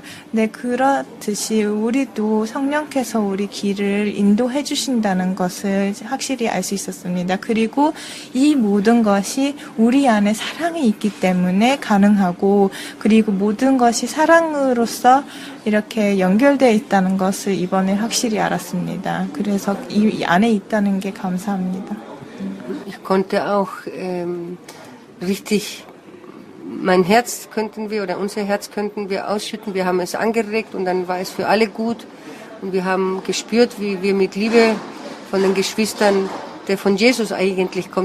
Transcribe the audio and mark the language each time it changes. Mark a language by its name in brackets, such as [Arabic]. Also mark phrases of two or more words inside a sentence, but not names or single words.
[Korean] 네, 그렇듯이 우리도 성령께서 우리 길을 인도해 주신다는 것을 확실히 알 수 있었습니다. 그리고 이 모든 것이 우리 안에 사랑이 있기 때문에 가능하고, 그리고 모든 것이 사랑으로서 이렇게 연결되어 있다는 것을 이번에 확실히 알았습니다. 그래서 이 안에 있다는 게 감사합니다. [German] Ich konnte auch richtig, mein Herz könnten wir oder unser Herz könnten wir ausschütten. Wir haben es angeregt und dann war es für alle gut. Und wir haben gespürt, wie wir mit Liebe von den Geschwistern, der von Jesus eigentlich kommt.